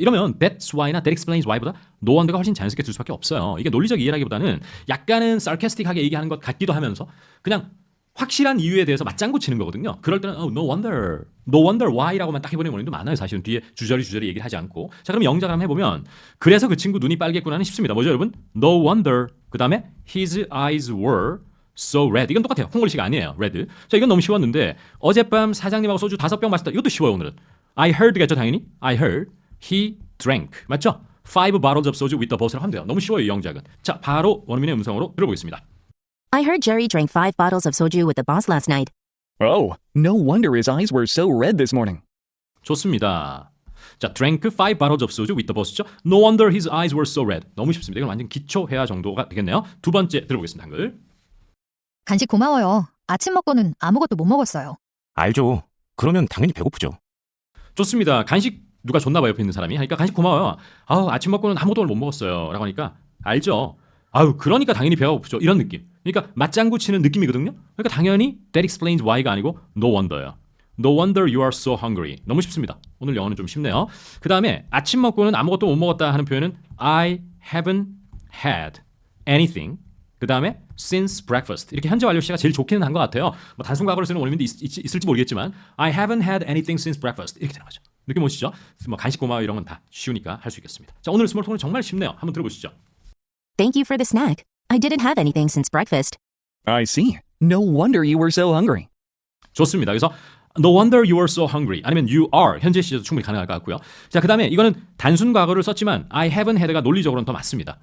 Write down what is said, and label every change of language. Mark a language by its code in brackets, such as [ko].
[ko] 이러면 that's why나 that explains why보다 no wonder가 훨씬 자연스럽게 들 수밖에 없어요. 이게 논리적 이해라기보다는 약간은 sarcastic하게 얘기하는 것 같기도 하면서 그냥 확실한 이유에 대해서 맞장구 치는 거거든요. 그럴 때는 no wonder why라고만 딱 해버리는 원인도 많아요. 사실은 뒤에 주저리 얘기를 하지 않고. 자, 그럼 영작을 한번 해보면 그래서 그 친구 눈이 빨갰구나는 쉽습니다. 뭐죠 여러분? [en] No wonder [ko] 그 다음에 [en] his eyes were so red. [ko] 이건 똑같아요. 콩글리시가 아니에요. red. 자, 이건 너무 쉬웠는데 어젯밤 사장님하고 소주 5병 마셨다. 이것도 쉬워요 오늘은. I heard겠죠 당연히. [en] I heard he drank. [ko] 맞죠? [en] 5 bottles of soju with the boss [ko] 라고 하면 돼요. 너무 쉬워요 이 영작은. 자, 바로 원어민의 음성으로 들어보겠습니다. [en] I heard Jerry drank 5 bottles of soju with the boss last night. Oh, no wonder his eyes were so red this morning. [ko] 좋습니다. 자, [en] drank 5 bottles of soju with the boss [ko] 죠. [en] No wonder his eyes were so red. [ko] 너무 쉽습니다. 이건 완전 기초 회화 정도가 되겠네요. 두 번째 들어보겠습니다. 한글. 간식 고마워요. 아침 먹고는 아무것도 못 먹었어요. 알죠. 그러면 당연히 배고프죠. 좋습니다. 간식 누가 줬나 봐요, 옆에 있는 사람이. 하니까 간식 고마워요. 아우, 아침 먹고는 아무것도 오늘 못 먹었어요. 라고 하니까 알죠. 아유, 그러니까 당연히 배가 고프죠. 이런 느낌. 그러니까 맞장구 치는 느낌이거든요. 그러니까 당연히 that explains why가 아니고 no wonder예요. [en] No wonder you are so hungry. [ko] 너무 쉽습니다. 오늘 영어는 좀 쉽네요. 그 다음에 아침 먹고는 아무것도 못 먹었다 하는 표현은 [en] I haven't had anything. [ko] 그 다음에 since breakfast. 이렇게 현재 완료 시가 제일 좋기는 한 것 같아요. 뭐 단순 과거를 쓰는 원어민도 있을지 모르겠지만 [en] I haven't had anything since breakfast. [ko] 이렇게 되는 거죠. 느낌 오시죠? 뭐 간식 고마워 이런 건 다 쉬우니까 할 수 있겠습니다. 자, 오늘 스몰 톡은 정말 쉽네요. 한번 들어보시죠. [en] Thank you for the snack. I didn't have anything since breakfast. I see. No wonder you were so hungry. [ko] 좋습니다. 그래서 [en] No wonder you are so hungry. [ko] 아니면 you are 현재 시제도 충분히 가능할 것 같고요. 자, 그 다음에 이거는 단순 과거를 썼지만 I haven't had가 논리적으로는 더 맞습니다.